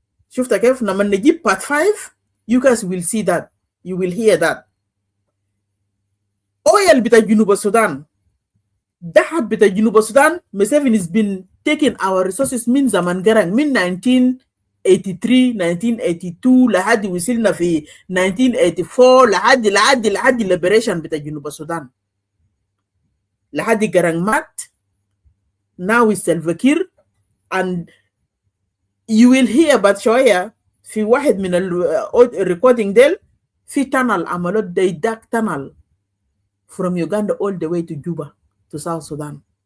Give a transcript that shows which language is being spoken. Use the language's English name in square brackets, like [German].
[Arabic] شفت كيف؟ لما نجيب [English] part 5 you guys will see that, you will hear that. [Arabic] oil بتاع جنوب السودان، ذهب بتاع جنوب السودان، [English] Museveni has been taking our resources [Arabic] من زمان قرن، من 1983 1982 لحد وصلنا في 1984 لحد liberation بتاع جنوب السودان، لحد قرن مات. [English] now is Salva Kiir, and you will hear [Arabic] بعد شوية في واحد من الريكوردينج ديل في [English] tunnel [Arabic] عملوا [English] they dug tunnel from Uganda all the way to Juba to South Sudan.